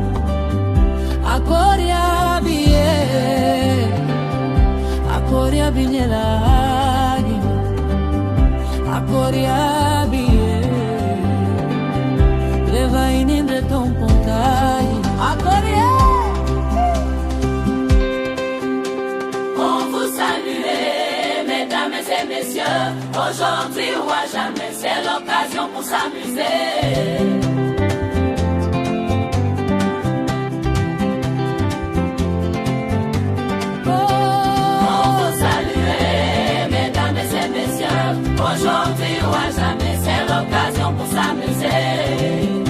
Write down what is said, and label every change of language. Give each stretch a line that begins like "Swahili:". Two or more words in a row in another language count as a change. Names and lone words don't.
Malagasy: Akory aby gn'elagny. Akory aby reva inindre tompontagny. Akory.
French: On vous salue, mesdames et messieurs. Aujourd'hui ou à jamais, c'est l'occasion pour s'amuser. Aujourd'hui ou à jamais, c'est l'occasion pour s'amuser.